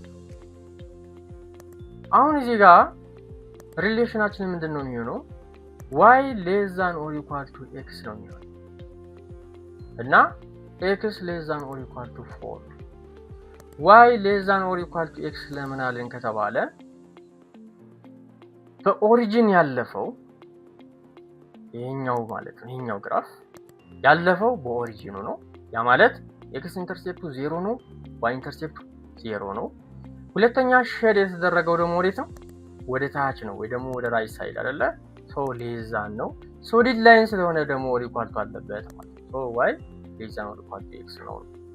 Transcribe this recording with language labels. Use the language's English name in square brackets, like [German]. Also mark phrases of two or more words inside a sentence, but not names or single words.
[Amharic] አሁን እዚህ ጋር ሪሌሽናችን ምንድነው የሚሆነው [English] y less than or equal to x [Amharic] ነው የሚሆነው እና [English] x less than or equal to 4 y less than or equal to x [Amharic] ለምን አለን ከተባለ በኦሪጂን ያለፈው ይሄኛው ማለት ነው ይሄኛው ግራፍ ያለፈው በኦሪጂኑ ነው ያ ማለት x ኢንተርሴፕቱ 0 ነው y ኢንተርሴፕቱ 0 ነው ሁለተኛ ሼድ የተደረገው ደግሞ ወዴት ነው ወደ ታች ነው ወይ ደግሞ ወደ [English] right side [Amharic] አይደለ [English] so less than [Amharic] ነው [English] solid line [Amharic] ስለሆነ ደግሞ [English] or equal to [Amharic] አለበት ማለት ነው [English] so y less than or equal to x [Amharic] ነው